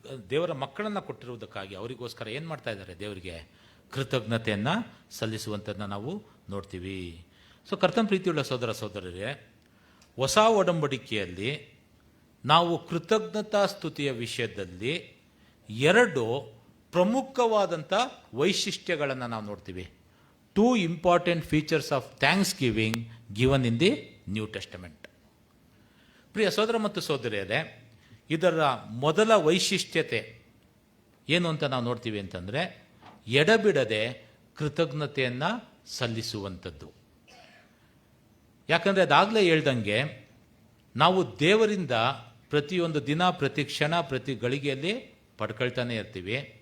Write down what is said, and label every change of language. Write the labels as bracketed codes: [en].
[kn] ದೇವರ ಮಕ್ಕಳನ್ನು ಕೊಟ್ಟಿರುವುದಕ್ಕಾಗಿ ಅವರಿಗೋಸ್ಕರ ಏನು ಮಾಡ್ತಾ ಇದ್ದಾರೆ? ದೇವರಿಗೆ ಕೃತಜ್ಞತೆಯನ್ನು ಸಲ್ಲಿಸುವಂಥದ್ದನ್ನ ನಾವು ನೋಡ್ತೀವಿ. ಸೊ ಕರ್ತನ ಪ್ರೀತಿಯುಳ್ಳ ಸಹೋದರ ಸಹೋದರರೇ, ಹೊಸ ಒಡಂಬಡಿಕೆಯಲ್ಲಿ ನಾವು ಕೃತಜ್ಞತಾ ಸ್ತುತಿಯ ವಿಷಯದಲ್ಲಿ 2 ಪ್ರಮುಖವಾದಂಥ ವೈಶಿಷ್ಟ್ಯಗಳನ್ನು ನಾವು ನೋಡ್ತೀವಿ. [en] 2 important features of thanksgiving given in the New Testament. [kn] ಪ್ರಿಯ ಸೋದರ ಮತ್ತು ಸೋದರಿಯರೇ, ಇದರ ಮೊದಲ ವೈಶಿಷ್ಟ್ಯತೆ ಏನು ಅಂತ ನಾವು ನೋಡ್ತೀವಿ ಅಂತಂದರೆ, ಎಡಬಿಡದೆ ಕೃತಜ್ಞತೆಯನ್ನು ಸಲ್ಲಿಸುವಂಥದ್ದು. ಯಾಕಂದರೆ ಅದಾಗಲೇ ಹೇಳ್ದಂಗೆ ನಾವು ದೇವರಿಂದ ಪ್ರತಿಯೊಂದು ದಿನ, ಪ್ರತಿ ಕ್ಷಣ, ಪ್ರತಿ ಗಳಿಗೆಯಲ್ಲಿ ಪಡ್ಕೊಳ್ತಾನೆ ಇರ್ತೀವಿ.